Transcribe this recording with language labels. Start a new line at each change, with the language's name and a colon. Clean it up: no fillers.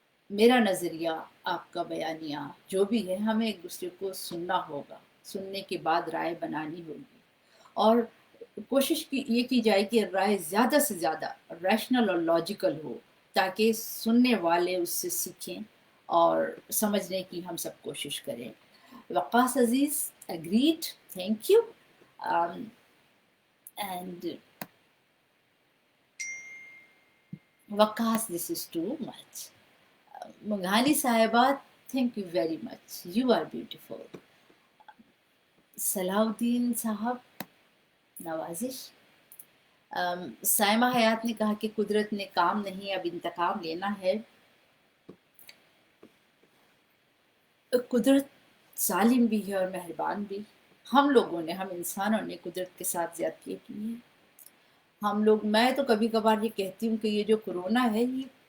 Urdu: میرا نظریہ، آپ کا بیانیہ، جو بھی ہے، ہمیں ایک دوسرے کو سننا ہوگا، سننے کے بعد رائے بنانی ہوگی، اور کوشش یہ کی جائے کہ رائے زیادہ سے زیادہ ریشنل اور لاجیکل ہو، تاکہ سننے والے اس سے سیکھیں اور سمجھنے کی ہم سب کوشش کریں۔ وقاص عزیز agreed.
English: Thank you. And Waqas, this is too much. Mughani Sahiba, thank you very much. You are beautiful.
Urdu: Salahuddin Sahab, نوازش۔ سائمہ حیات نے کہا کہ قدرت نے کام نہیں اب انتقام لینا ہے۔ قدرت ظالم بھی ہے اور مہربان بھی۔ ہم لوگوں نے، ہم انسانوں نے قدرت کے ساتھ زیادتی کی ہے۔ ہم لوگ، میں تو کبھی کبھار یہ کہتی ہوں کہ یہ جو کرونا ہے یہ